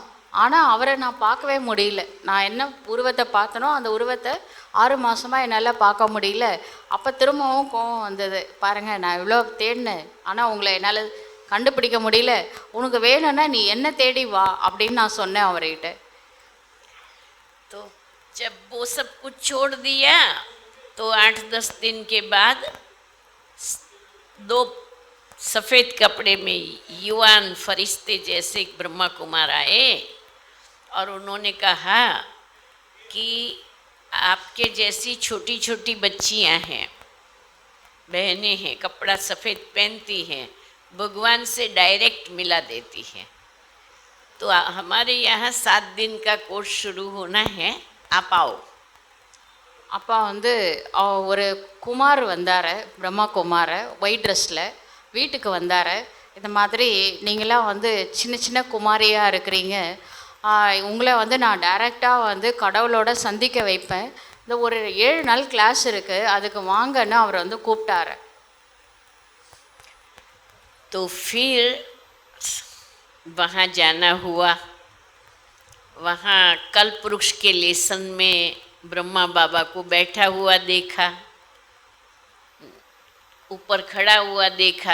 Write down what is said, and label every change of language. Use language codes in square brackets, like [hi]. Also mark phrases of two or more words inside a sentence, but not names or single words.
[ta] ஆனால் அவரை நான் பார்க்கவே முடியல. நான் என்ன உருவத்தை பார்த்தனோ அந்த உருவத்தை 6 மாதமாக என்னால் பார்க்க முடியல. அப்போ திரும்பவும் கோவம் வந்தது. பாருங்கள், நான் இவ்வளோ தேடினேன், ஆனால் உங்களை என்னால் கண்டுபிடிக்க முடியல, உனக்கு வேணும்னா நீ என்ன தேடி வா அப்படின்னு நான் சொன்னேன் அவர்கிட்ட. [hi] तो जब वो सब कुछ छोड़ दिया तो 8-10 दिन के बाद 2 सफ़ेद कपड़े में युवान फरिश्ते जैसे एक ब्रह्मा कुमार आए और उन्होंने कहा कि आपके जैसी छोटी छोटी बच्चियां हैं, बहनें हैं, कपड़ा सफ़ेद पहनती हैं, भगवान से डायरेक्ट मिला देती हैं, तो हमारे यहाँ 7 दिन का कोर्स शुरू होना है, आप आओ। [ta] அப்போ வந்து ஒரு குமார் வந்தார், பிரம்மா குமார், [en] white dress [ta] வீட்டுக்கு வந்தார். இந்த மாதிரி நீங்களாம் வந்து சின்ன சின்ன குமாரியாக இருக்கிறீங்க, உங்களை வந்து நான் டைரெக்டாக வந்து கடவுளோட சந்திக்க வைப்பேன், இந்த ஒரு 7 நாள் கிளாஸ் இருக்குது, அதுக்கு வாங்கன்னு அவர் வந்து கூப்பிட்டாரு. [hi] तो फिर वहाँ जाना हुआ। वहाँ कल्प वृक्ष के लेसन में ब्रह्मा बाबा को बैठा हुआ देखा, ऊपर खड़ा हुआ देखा।